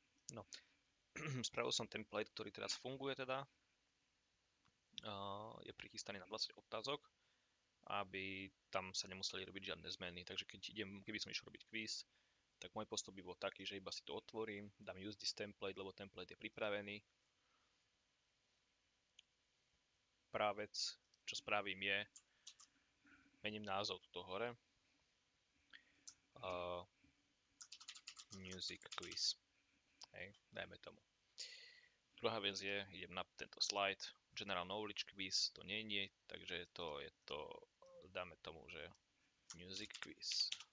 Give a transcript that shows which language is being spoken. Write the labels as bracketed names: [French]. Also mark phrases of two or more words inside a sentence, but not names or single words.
[Slovak] No, spravil som template, ktorý teraz funguje teda. Je prichystaný na 20 otázok, aby tam sa nemuseli robiť žiadne zmeny. Takže keby som išiel robiť quiz, tak môj postup by bol taký, že iba si to otvorím, dám [English] use this template, [Slovak] lebo template je pripravený. Prvá vec, čo spravím je, mením názov tuto hore. Music quiz. Hej, dajme tomu. Druhá vec je, idem na tento slide, General Knowledge Quiz, to nie je, takže dáme tomu, že Music Quiz.